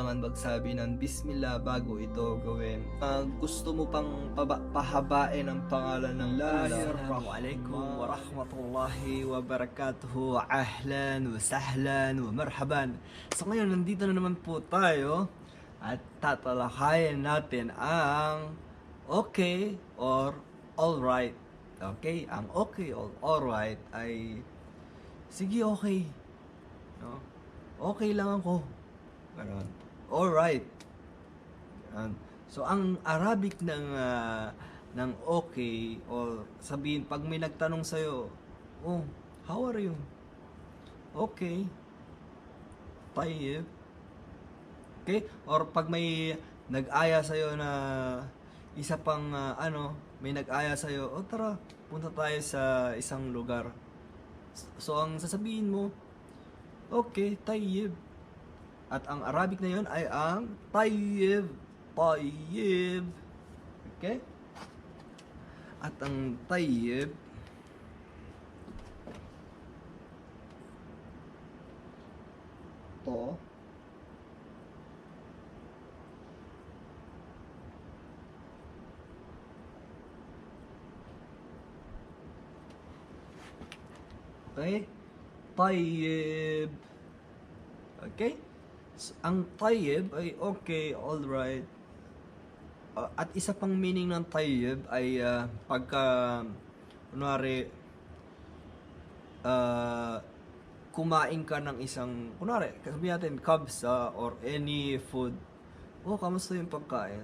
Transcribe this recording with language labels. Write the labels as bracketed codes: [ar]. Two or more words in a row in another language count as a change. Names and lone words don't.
[tl] magsabi ng Bismillah bago ito gawin. Gusto mo pang pahabain ang pangalan ng Allah? [ar] السلام عليكم ورحمة الله وبركاته. أهلا وسهلا ومرحبا. [tl] So ngayon nandito na naman po tayo at tatalakayin natin ang [en] okay or alright. [tl] Okay, ang [en] okay or alright [tl] ay sige, okay. No? Okay lang ako. Ganon. Alright. Ganon. So ang Arabic ng okay, or sabihin pag may nagtanong sa'yo, [en] oh, how are you? [tl] Okay. Tayyib. Okay? Or pag may nag-aya sa'yo na isa pang may nag-aya sa'yo, oh tara, punta tayo sa isang lugar. So ang sasabihin mo, okay, tayyib. At ang Arabic na yun ay ang tayyib. Tayyib. Okay? At ang tayyib to okay? Tayyib. Okay? So, ang tayyib ay [en] okay, alright. [tl] At isa pang meaning ng tayyib ay pagka kunwari kumain ka ng isang, kunwari sabihin natin kabsa [en] or any food, [tl] oh kamusta yung pagkain?